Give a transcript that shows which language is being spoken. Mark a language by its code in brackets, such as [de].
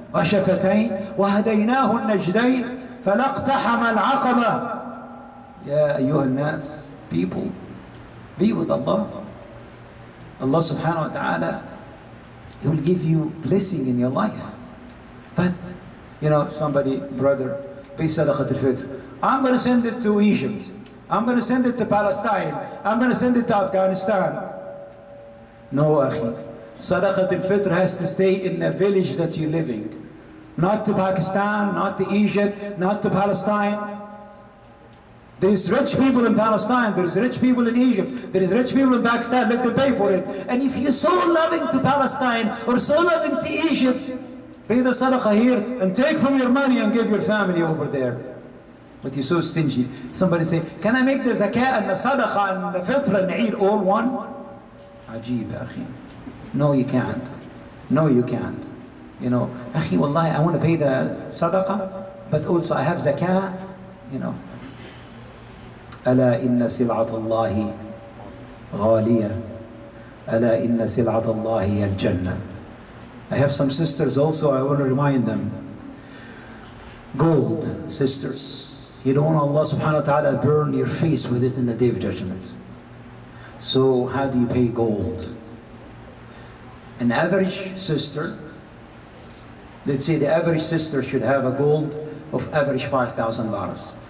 [ar] وشفتين وهديناه النجدين فلا اقتحم العقبة. يا أيها الناس, [en] people, be with Allah. Allah subhanahu wa ta'ala, He will give you blessing in your life. But, you know, somebody, brother, pay sadaqat al-fitr. I'm going to send it to Egypt. I'm going to send it to Palestine. I'm going to send it to Afghanistan. No, akhi. Sadaqat al-fitr has to stay in the village that you're living. Not to Pakistan, not to Egypt, not to Palestine. There's rich people in Palestine, there's rich people in Egypt, there's rich people in Pakistan, let them pay for it. And if you're so loving to Palestine or so loving to Egypt, pay the sadaqah here and take from your money and give your family over there. But you're so stingy. Somebody say, can I make the zakat and the sadaqah and the fitr and Eid all one? Ajib, akhi. No, you can't. No, you can't. You know, akhi, wallahi, I want to pay the sadaqah, but also I have zakah, you know. [ar] ألا إن سلعة الله غالية ألا إن سلعة الله هي الجنة. [en] I have some sisters also, I want to remind them. Gold, sisters. You don't want Allah subhanahu wa ta'ala burn your face with it in the day of judgment. So how do you pay gold? An average sister, let's say the average sister should have a gold of average $5,000.